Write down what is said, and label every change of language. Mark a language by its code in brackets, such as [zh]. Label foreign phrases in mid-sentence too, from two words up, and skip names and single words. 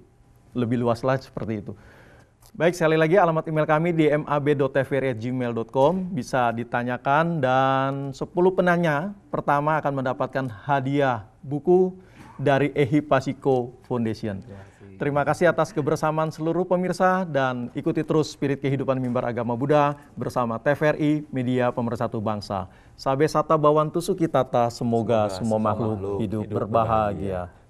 [id] Lebih luas lagi seperti itu. Baik, sekali lagi alamat email kami di mab.tvri@gmail.com, bisa ditanyakan, dan 10 penanya pertama akan mendapatkan hadiah buku dari Ehipasiko Foundation. Terima kasih atas kebersamaan seluruh pemirsa, dan ikuti terus Spirit Kehidupan Mimbar Agama Buddha bersama TVRI, media pemersatu bangsa. [pi] Sabe sata bawantu sukitata, [id] semoga semua makhluk hidup berbahagia.